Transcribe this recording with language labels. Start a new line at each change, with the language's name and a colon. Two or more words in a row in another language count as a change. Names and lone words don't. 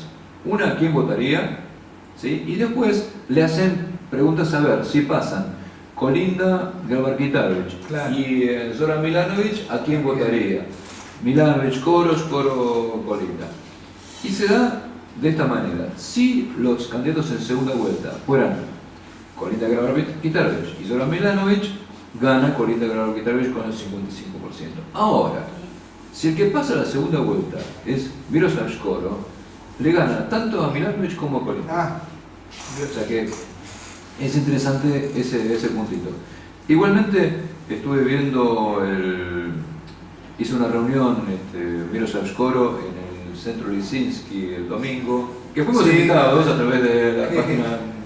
Spanish: Una, ¿quién votaría? ¿Sí? Y después le hacen preguntas a ver si pasan Kolinda Grabar-Kitarović y Zoran Milanović, ¿a quién votaría? Milanović, Škoro, Kolinda. Y se da de esta manera. Si los candidatos en segunda vuelta fueran Kolinda Grabar-Kitarović y Zoran Milanović, gana Kolinda Grabar-Kitarović con el 55%. Ahora, si el que pasa a la segunda vuelta es Miroslav Škoro, le gana tanto a Milanović como a Kolinda. O sea que es interesante ese puntito. Igualmente estuve viendo, hice una reunión Miroslav Škoro en el Centro Lisinski el domingo, que fuimos invitados a través de la página